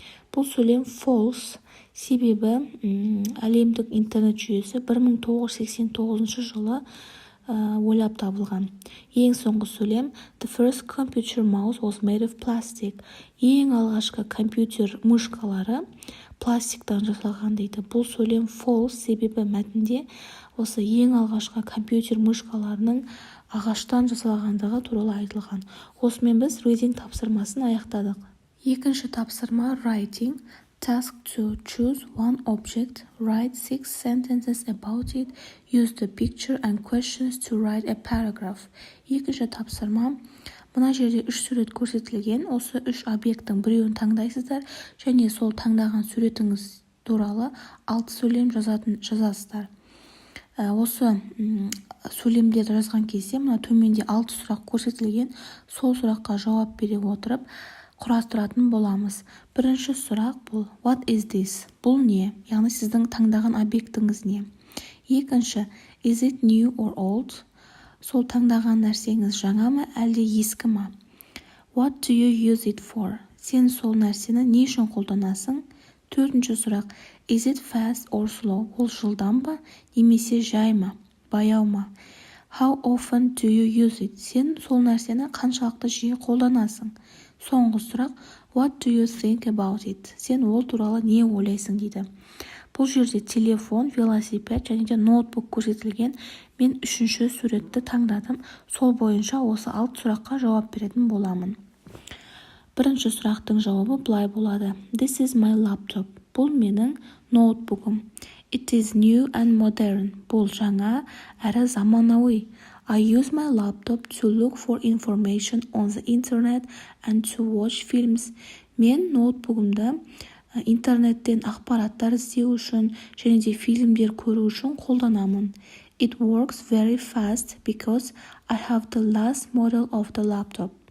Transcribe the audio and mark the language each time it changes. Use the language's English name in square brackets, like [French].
[Kazakh] Бұл сөйлем false, себебі әлемдік интернет жүйесі 1989 жылы ойлап табылған. Ең соңғы сөйлем: [English] The first computer mouse was made of plastic. [Kazakh] Ең алғашқы компьютер мышкалары пластиктан жасалған дейді. Бұл сөйлем false, себебі мәтінде осы ең алғашқы компьютер мышкаларының ағаштан жасалғандығы туралы айтылған. Осымен біз reading тапсырмасын аяқтадық. Екінші тапсырма writing. [English] Task 2. Choose one object. Write 6 sentences about it. Use the picture and questions to write a paragraph. [Kazakh] Екінші тапсырма. Мына жерде 3 сурет көрсетілген. Осы 3 объекттің біреуін таңдайсыздар және сол таңдаған суретіңіз туралы 6 сөйлем жазасыздар. Осы сөйлемдерді жазған кезде мына төменде 6 сұрақ көрсетілген. Сол сұраққа жауап бере отырып құрастыратын боламыз. Бірінші сұрақ бұл: [English] What is this? [Kazakh] Бұл не? Яғни сіздің таңдаған объектіңіз не? Екінші: [English] Is it new or old? [Kazakh] Сол таңдаған нәрсеңіз жаңа ма, әлде ескі ма? [English] What do you use it for? [Kazakh] Сен сол нәрсені не үшін қолданасың? Төртінші сұрақ: [English] Is it fast or slow? [Kazakh] Ол жылдам ба, немесе жай ма, баяу ма? [English] How often do you use it? [Kazakh] Сен сол нәрсені қаншалықты жиі қолданасың? Соңғы сұрақ: [English] What do you think about it? [Kazakh] Сен ол туралы не ойлайсың дейді. Бұл жерде телефон, велосипед және де ноутбук көрсетілген. Мен үшінші суретті таңдадым. Сол бойынша осы 6 сұраққа жауап беретін боламын. Бірінші сұрақтың жауабы былай болады: [English] This is my laptop. [Kazakh] Бұл менің ноутбугым. [English] It is new and modern. [Kazakh] Бұл жаңа әрі заманауи. [English] I use my laptop to look for information on the internet and to watch films. [Kazakh] Мен ноутбугымды интернеттен ақпараттар іздеу үшін және де фильмдер көру үшін қолданамын. [English] It works very fast because I have the last model of the laptop.